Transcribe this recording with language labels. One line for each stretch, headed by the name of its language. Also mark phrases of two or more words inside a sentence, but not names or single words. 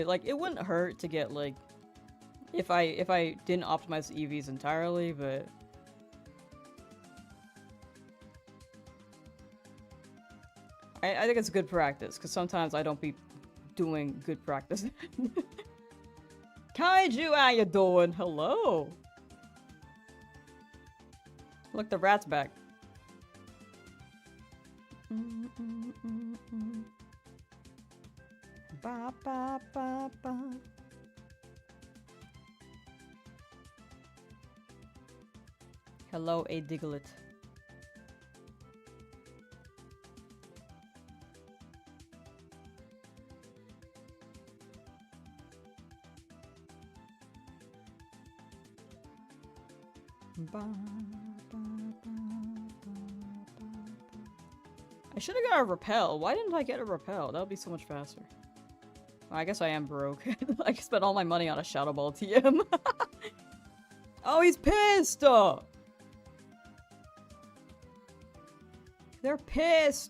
English: Like, it wouldn't hurt to get, like, if I didn't optimize the EVs entirely, but I think it's good practice, because sometimes I don't be doing good practice. Kaiju, how you doing? Hello! Look, the rat's back. Ba, ba, ba, ba. Hello, a Diglett. Ba, ba, ba, ba, ba. I should have got a repel. Why didn't I get a repel? That would be so much faster. Well, I guess I am broke. I spent all my money on a Shadow Ball TM. Oh, he's pissed! They're pissed!